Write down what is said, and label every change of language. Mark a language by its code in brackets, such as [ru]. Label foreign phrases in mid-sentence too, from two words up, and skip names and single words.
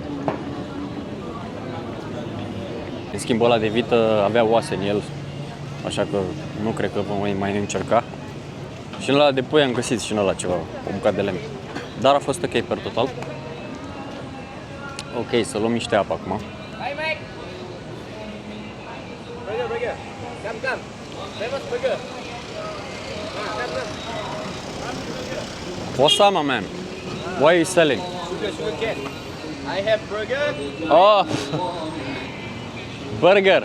[ro] În schimb, ăla de vită avea oase în el, așa că nu cred că vom mai încerca. Și în ăla de pui am găsit și în ăla ceva, o bucată de lemn. Dar a fost ok per total. Ok, să luăm niște apă acum. [en] Hey mate. Burger. Come. Famous burger. What's up, my man? What are you selling? Sugar cane. I have burger. Oh, burger.